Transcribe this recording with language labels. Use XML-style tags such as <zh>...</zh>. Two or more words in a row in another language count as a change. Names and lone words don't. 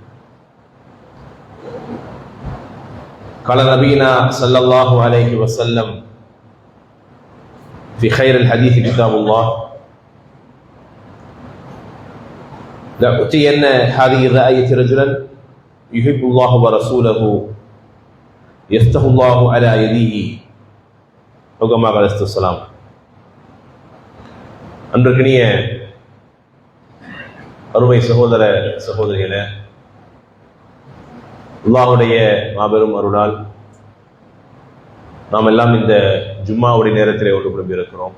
<ar>قال نبينا صلى الله عليه وسلم في خير الحديث كتاب الله لأؤتين هذه الرأية رجلا يحب الله ورسوله يفتح الله على يديه وكما قال السلام.</ar> <ta>அன்றைக்கினிய அருமை சகோதர சகோதரிகளே, அல்லாஹ்வுடைய மாபெரும் அருளால் நாம் எல்லாம் இந்த ஜும்மாவுடைய நேரத்திலே ஒன்று குழும்பி இருக்கிறோம்.</ta>